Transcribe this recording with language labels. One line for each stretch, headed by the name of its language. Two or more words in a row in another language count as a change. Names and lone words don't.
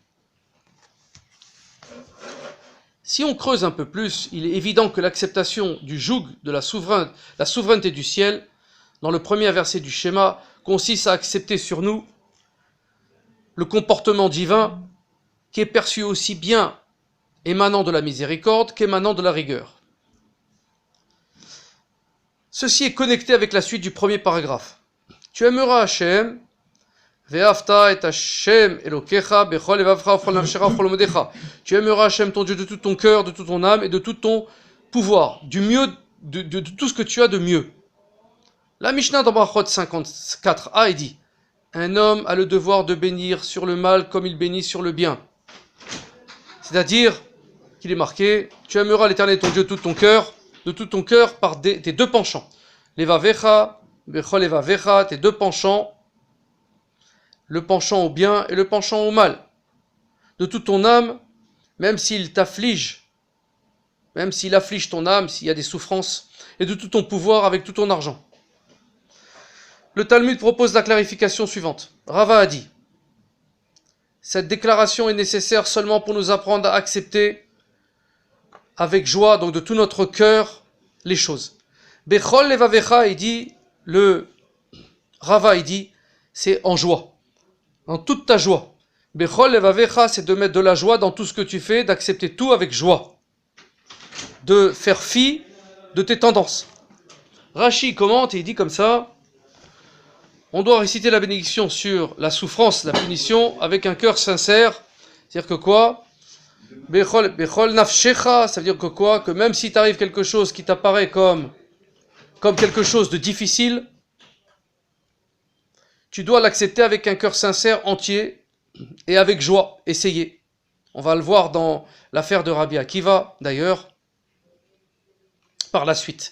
French: Si on creuse un peu plus, il est évident que l'acceptation du joug de la souveraineté du ciel, dans le premier verset du schéma, consiste à accepter sur nous le comportement divin qui est perçu aussi bien émanant de la miséricorde qu'émanant de la rigueur. Ceci est connecté avec la suite du premier paragraphe. Tu aimeras Hachem,
Hebrew: ואהבת את ה' אלוקיך בכל לבבך ובכל נפשך ובכל מאדך.
French: Tu aimeras Hachem ton Dieu de tout ton cœur, de toute ton âme et de tout ton pouvoir, du mieux, de tout ce que tu as de mieux. La Mishnah dans Brachot 54a, il dit, un homme a le devoir de bénir sur le mal comme il bénit sur le bien. C'est-à-dire qu'il est marqué, tu aimeras l'Éternel ton Dieu de tout ton cœur par tes deux penchants.
Hebrew: לבבך, בכל לבבך,
French: tes deux penchants, le penchant au bien et le penchant au mal. De toute ton âme, même s'il t'afflige, même s'il afflige ton âme, s'il y a des souffrances, et de tout ton pouvoir avec tout ton argent. Le Talmud propose la clarification suivante. Rava a dit, cette déclaration est nécessaire seulement pour nous apprendre à accepter avec joie, donc de tout notre cœur, les choses.
Hebrew: בכל לבבך,
French: il dit, Rava, il dit, c'est en joie, en toute ta joie.
Hebrew: בכל לבבך,
French: c'est de mettre de la joie dans tout ce que tu fais, d'accepter tout avec joie, de faire fi de tes tendances. Rashi commente et il dit comme ça, on doit réciter la bénédiction sur la souffrance, la punition, avec un cœur sincère. C'est-à-dire que quoi?
Hebrew: בכל נפשך,
French: ça veut dire que quoi? Que même si t'arrive quelque chose qui t'apparaît comme quelque chose de difficile, tu dois l'accepter avec un cœur sincère, entier, et avec joie. Essayer. On va le voir dans l'affaire de Rabbi Akiva, d'ailleurs, par la suite.